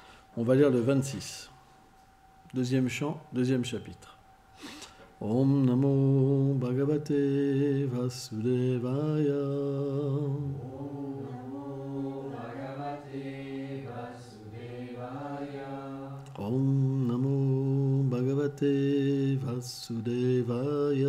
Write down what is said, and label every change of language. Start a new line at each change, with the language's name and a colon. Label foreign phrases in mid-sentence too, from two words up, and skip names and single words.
French: On va lire le 26. Deuxième chant, deuxième chapitre.
Sanskrit: ॐ नमो भगवते वासुदेवाय. ॐ नमो भगवते वासुदेवाय. ॐ नमो भगवते वासुदेवाय.